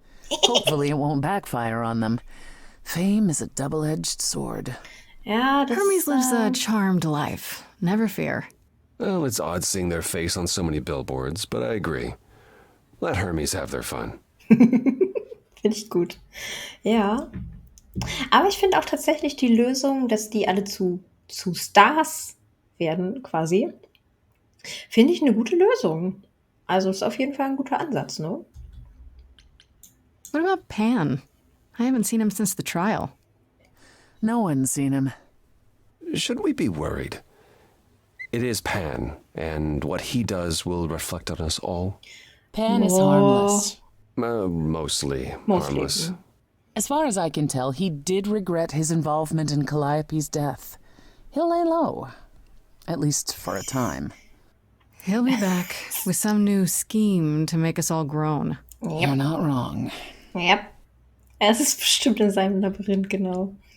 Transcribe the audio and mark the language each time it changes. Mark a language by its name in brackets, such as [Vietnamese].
[English] Hopefully it won't backfire on them. Fame is a double-edged sword. [German] Ja, das, [English] Hermes lives a charmed life. Never fear. Well, it's odd seeing their face on so many billboards, but I agree. Let Hermes have their fun. [German] Finde ich gut. Ja. Aber ich finde auch tatsächlich die Lösung, dass die alle zu Stars werden, quasi, finde ich eine gute Lösung. Also ist auf jeden Fall ein guter Ansatz, ne? [English] What about Pan? I haven't seen him since the trial. No one's seen him. Should we be worried? It is Pan, and what he does will reflect on us all. Pan is harmless. Mostly harmless. As far as I can tell, he did regret his involvement in Calliope's death. He'll lay low. At least for a time. He'll be back with some new scheme to make us all groan. You're not wrong. Yep. [German] Es ist bestimmt in seinem Labyrinth, genau.